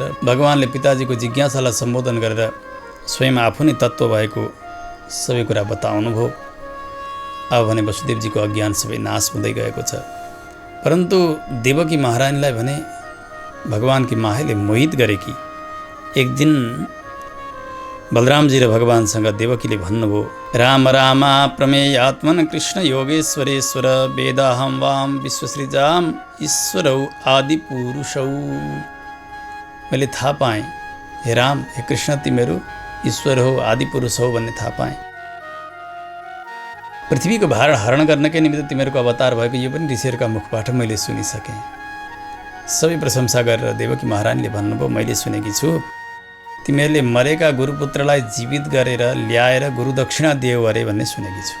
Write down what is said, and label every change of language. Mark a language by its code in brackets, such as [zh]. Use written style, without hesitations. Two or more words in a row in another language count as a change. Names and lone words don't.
[ne] भगवानले पिताजीको जिज्ञासालाई सम्बोधन गरेर स्वयं आफू नै तत्त्व भएको सबै कुरा बताउनुभयो। अब भने वसुदेवजीको अज्ञान सबै नाश हुँदै गएको छ। परन्तु देवकी महारानीलाई भने भगवानकी मायाले मोहित गरेकी। एक दिन बलरामजी र भगवानसँग देवकीले भन्नुभयो, [sa] राम रामा प्रमेयात्मन कृष्ण योगेश्वरेश्वर वेदाहं वाम विश्वसृजाम ईश्वरौ आदिपुरुषौ। [ne] मैले थाहा पाएँ, हे राम, हे कृष्ण, तिमीहरू ईश्वर हो, आदिपुरुष हो भन्ने थाहा पाएँ। पृथ्वीको भार हरण गर्नकै निमित्त तिमीहरूको अवतार भएको यो पनि ऋषिहरूका मुखबाट मैले सुनिसकेँ। सबै प्रशंसा गरेर देवकी महारानीले भन्नुभयो, मैले सुनेकी छु, तिमीहरूले मरेका गुरुपुत्रलाई जीवित गरेर ल्याएर गुरुदक्षिणा दियो अरे भन्ने सुनेकी छु।